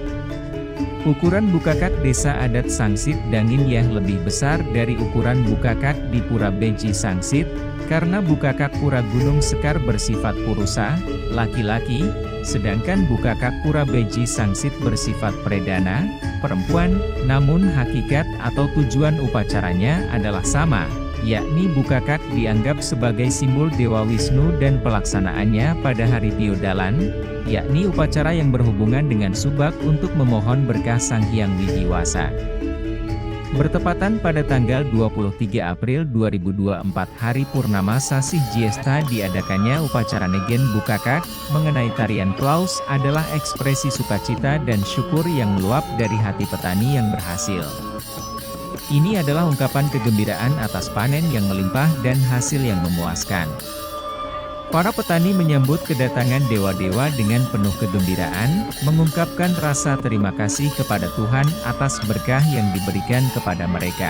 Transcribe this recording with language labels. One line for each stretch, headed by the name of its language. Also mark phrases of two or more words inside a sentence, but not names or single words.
Indonesian: Ukuran Bukakak Desa Adat Sangsit Dangin Yeh lebih besar dari ukuran Bukakak di Pura Beji Sangsit, karena Bukakak Pura Gunung Sekar bersifat purusa, laki-laki, sedangkan Bukakak Pura Beji Sangsit bersifat predana, perempuan. Namun hakikat atau tujuan upacaranya adalah sama, yakni Bukakak dianggap sebagai simbol Dewa Wisnu dan pelaksanaannya pada hari Tiodalan, yakni upacara yang berhubungan dengan Subak untuk memohon berkah Sang Hyang Widiwasa. Bertepatan pada tanggal 23 April 2024 hari Purnama Sasih Jiesta diadakannya upacara Negen Bukakak. Mengenai tarian Klaus adalah ekspresi sukacita dan syukur yang meluap dari hati petani yang berhasil. Ini adalah ungkapan kegembiraan atas panen yang melimpah dan hasil yang memuaskan. Para petani menyambut kedatangan dewa-dewa dengan penuh kegembiraan, mengungkapkan rasa terima kasih kepada Tuhan atas berkah yang diberikan kepada mereka.